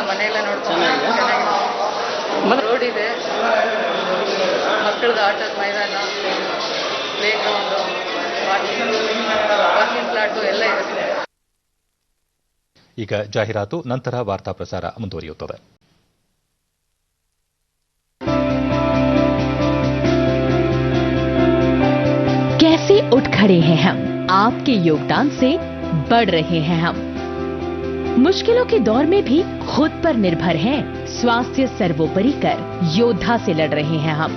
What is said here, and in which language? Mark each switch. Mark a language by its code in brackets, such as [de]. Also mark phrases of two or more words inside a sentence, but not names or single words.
[kn] ಮನೆಯೆಲ್ಲ ನೋಡ್ಕೊಂಡು ಚೆನ್ನಾಗಿದೆ. ರೋಡ್ ಇದೆ, ಮಕ್ಕಳದ್ದು ಆಟದ ಮೈದಾನ, [en] play ground, parking plot [kn] ಎಲ್ಲ ಇದೆ ಸರ್. ಈಗ ಜಾಹೀರಾತು, ನಂತರ ವಾರ್ತಾ ಪ್ರಸಾರ ಮುಂದುವರಿಯುತ್ತದೆ. [hi] कैसे उठ खड़े हैं हम, आपके योगदान से बढ़ रहे हैं हम। मुश्किलों के दौर में भी खुद पर निर्भर हैं, स्वास्थ्य सर्वोपरि कर योद्धा से लड़ रहे हैं हम।